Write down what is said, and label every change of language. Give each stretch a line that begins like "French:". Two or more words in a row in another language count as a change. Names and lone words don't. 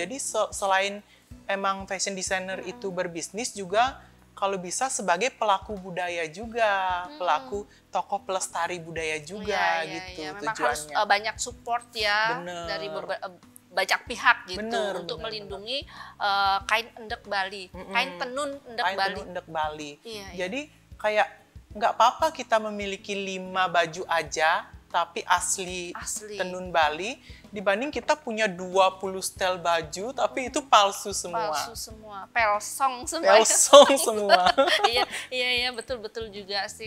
Indonesian: Jadi selain emang
English: fashion designer
Indonesian: itu berbisnis, juga kalau bisa sebagai pelaku budaya juga, pelaku tokoh pelestari budaya juga gitu. Memang tujuannya. Harus banyak support ya. Dari banyak pihak gitu untuk melindungi kain endek Bali, kain tenun endek Bali. Jadi kayak nggak apa-apa kita memiliki 5 baju aja tapi asli tenun Bali, dibanding kita punya 20 setel baju tapi itu palsu semua. Pelsong semua. Iya, betul juga sih.